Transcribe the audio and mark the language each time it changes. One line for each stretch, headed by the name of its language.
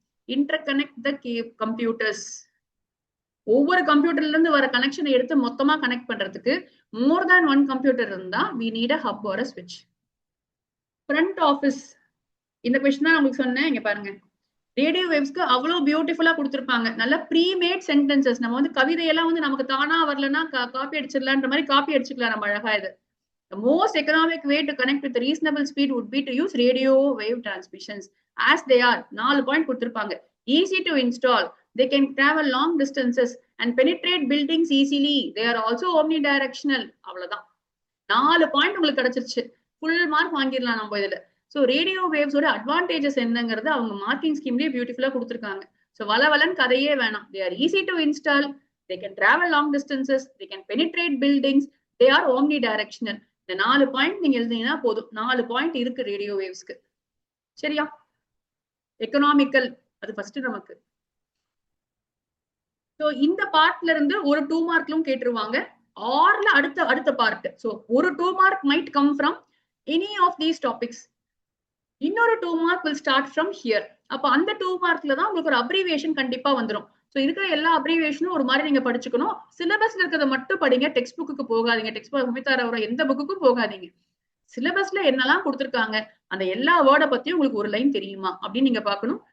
English: interconnect the computers.
Tamil: ஒவ்வொரு கம்ப்யூட்டர்ல இருந்து வர கனெக்ஷனை எடுத்து மொத்தமா கனெக்ட் பண்றதுக்கு
English: More than one computer இருந்தா we need a hub or a switch.
Tamil: Front office, இந்த கொஸ்டின் தான் உங்களுக்கு சொன்னேன். இங்க பாருங்க, ரேடியோ வேவ்ஸ்க்கு அவ்வளவு பியூட்டிஃபுல்லா கொடுத்திருப்பாங்க. நல்ல ப்ரீமேட் சென்டென்சஸ். நம்ம வந்து கவிதையெல்லாம் வந்து நமக்கு தானா வரலன்னா காப்பி அடிச்சிடலான்ற மாதிரி காப்பி அடிச்சுக்கலாம் நம்ம அழகா.
English: இது the most economic way to connect with reasonable speed would be to use radio wave transmissions as they are.
Tamil: 4 point கொடுத்திருப்பாங்க.
English: easy to install, they can travel long distances and penetrate buildings easily, they are also omnidirectional.
Tamil: அவ்வளவுதான், 4 point உங்களுக்கு கிடைச்சிருச்சு. Full mark வாங்கிடலாம் நம்ம இதுல. So radio வேவ்ஸோட advantages என்னங்கிறது அவங்க marking ஸ்கீம்லயே பியூட்டிஃபுல்லா கொடுத்துருக்காங்க. ஸோ வளவலன் கதையே வேணாம்.
English: They are easy to install, they can travel long distances, they can penetrate buildings, they are omnidirectional.
Tamil: இந்த 4 பாயிண்ட் நீங்க எழுதினீங்கன்னா போதும். 4 பாயிண்ட் இருக்கு ரேடியோ வேவ்ஸ்க்கு. சரியா? எக்கனாமிக்கல் அது ஃபர்ஸ்ட் நமக்கு. ஸோ இந்த பார்ட்ல இருந்து ஒரு 2 மார்க்லும் கேட்டுருவாங்க. ஆர்ல அடுத்த பார்ட்.
English: So ஒரு 2 mark might come from any of these topics.
Tamil: இன்னொரு
English: 2 mark will start from here.
Tamil: அப்ப அந்த 2 மார்க்ல தான் உங்களுக்கு ஒரு அப்ரிவியேஷன் கண்டிப்பா வந்துடும். ஸோ இருக்கிற எல்லா அப்ரிவியேஷனும் ஒரு மாதிரி நீங்க படிச்சுக்கணும். சிலபஸ்ல இருக்கிறத மட்டும் படிங்க, டெக்ஸ்ட் புக்கு போகாதீங்க. டெக்ஸ்ட் புக் முமிதாரோட எந்த புக்குக்கும் போகாதீங்க. சிலபஸ்ல என்னெல்லாம் கொடுத்துருக்காங்க அந்த எல்லா வேர்டை பத்தியும் உங்களுக்கு ஒரு லைன் தெரியுமா அப்படின்னு நீங்க பார்க்கணும்.